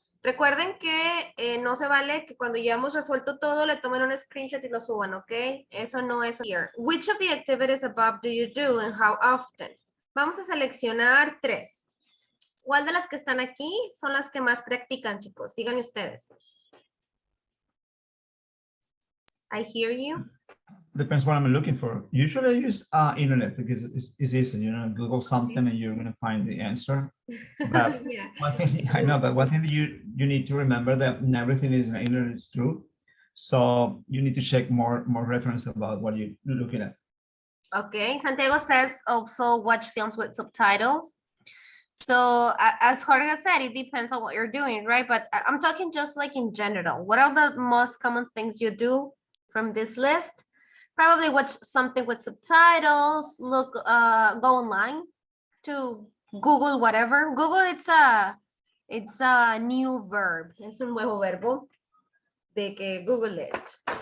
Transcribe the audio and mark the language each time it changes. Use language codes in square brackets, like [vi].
[es] Recuerden que no se vale que cuando ya hemos resuelto todo le tomen un screenshot y lo suban, ¿ok? Eso no es here. [en] Which of the activities above do you do and how often? [es] Vamos a seleccionar 3. ¿Cuál de las que están aquí son las que más practican, chicos? Díganme ustedes. [en] I hear you. Depends what I'm looking for. Usually I use internet because it's easy, you know, Google something and you're gonna find the answer. But Yeah. one thing I know, but one thing that you need to remember that not everything is on the internet is true. So you need to check more reference about what you're looking at. Okay, Santiago says also watch films with subtitles. So as Jorge said, it depends on what you're doing, right? But I'm talking just like in general. What are the most common things you do from this list? Probably watch something with subtitles, go online to Google whatever. Google, it's a new verb. [es] Es un nuevo verbo de que [en] Google it.